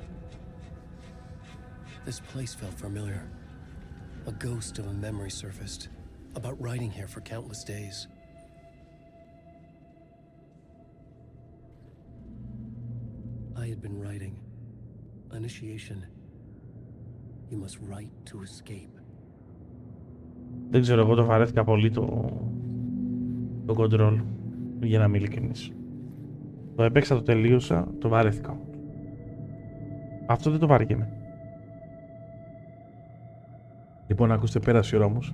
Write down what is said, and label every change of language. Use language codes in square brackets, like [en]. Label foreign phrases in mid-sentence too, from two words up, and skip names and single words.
[en] This place felt familiar. A ghost of a memory surfaced, about writing here for countless days. I had been writing. Initiation. You must write to escape. [el] Δεν ξέρω, εγώ το βαρέθηκα πολύ το control, για να είμαι ειλικρινής. Το έπαιξα, το τελείωσα, το βαρέθηκα. Αυτό δεν το βαριέμαι. Λοιπόν, ακούστε, πέρασε η ώρα όμως.